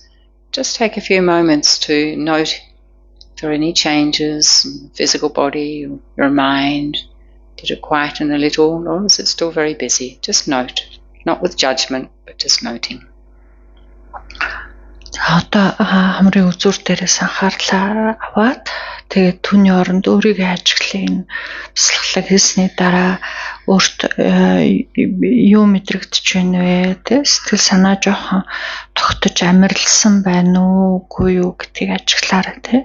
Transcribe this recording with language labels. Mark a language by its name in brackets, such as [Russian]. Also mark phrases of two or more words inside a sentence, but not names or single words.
[English] Just take a few moments to note if there are any changes in the physical body or your mind. Did it quieten a little, or is it still very busy? Just note, not with judgment, but just noting. [Mongolian] Одоо хамрын үзүүр дээрээс анхаарлаа аваад тэгээд түүний оронд өөрийгөө ажиглын туслахлаг хийсний дараа өөрт юу мэдрэгдэж байна вэ? Тэ сэтгэл санаа жоохон тогтож амирлсан байна уу, үгүй юу гэдгийг ажиглаарай тэ.